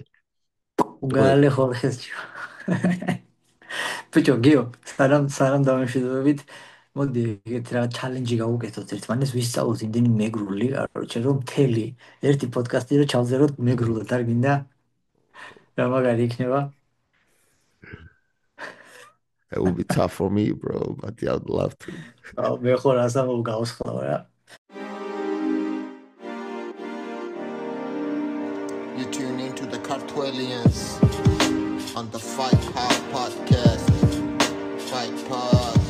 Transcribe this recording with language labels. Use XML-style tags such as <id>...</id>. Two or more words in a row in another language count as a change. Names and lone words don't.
<ka>უგალე ხორხესჯი. ბიჭო, გიო, სანამ დამშვიდობებით, მოდი ეგეთ რა ჩალენჯი გავუკეთოთ ერთმანეთს, ვისწავლოთ იმდენი მეგრული, არჩე რომ მთელი ერთი პოდკასტი რო ჩავზეროთ მეგრულად, არ გინდა? რა მაგარი იქნება?</ka> <en>It would be tough for me, bro, but yeah, I'd love to.</en> <ka>მე ხო რასა გავსხლავ რა.</ka> <en>You tune into the Cartwellians on the Fight Pod podcast. Fight Pod.</en>